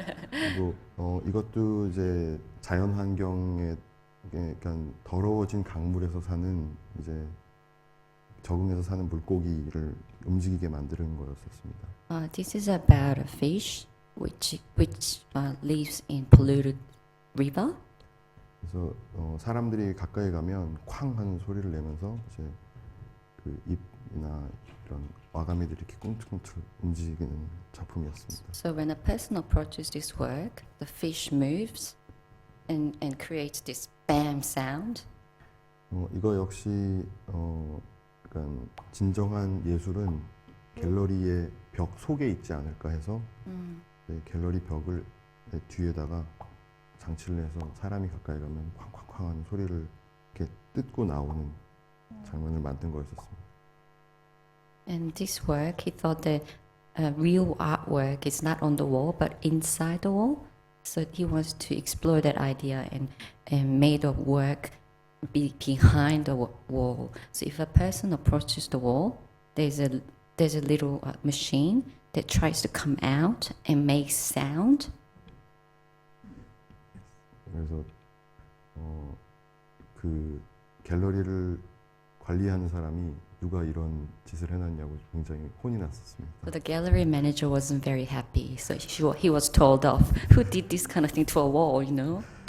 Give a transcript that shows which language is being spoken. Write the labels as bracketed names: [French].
[Korean] 그리고 이것도 이제 자연 환경에 약간 더러워진 강물에서 사는 이제 적응해서 사는 물고기를 움직이게 만드는 거였었습니다. [English] This is about a fish which lives in polluted river. [Korean] 그래서 사람들이 가까이 가면 쾅 하는 소리를 내면서 이제 그 잎이나 이런 와가미들이 이렇게 꿈틀꿈틀 움직이는 작품이었습니다. [English] So when a person approaches this work, the fish moves and creates this bam sound. [Korean] 이거 역시 그러니까 진정한 예술은 갤러리의 벽 속에 있지 않을까 해서 네, 갤러리 벽을 뒤에다가 장치를 해서 사람이 가까이 가면 쾅쾅쾅 하는 소리를 이렇게 뜯고 나오는 장면을 만든 거였었습니다. [English] And this work, he thought that real artwork is not on the wall but inside the wall. So he wants to explore that idea and made a work behind the wall. So if a person approaches the wall, there's a little machine that tries to come out and make sound. [Korean] 그래서 그 갤러리를 관리하는 사람이 누가 이런 짓을 해놨냐고 굉장히 혼이 났었습니다. [English] So the gallery manager wasn't very happy. So he was told off. Who did this kind of thing to a wall, you know?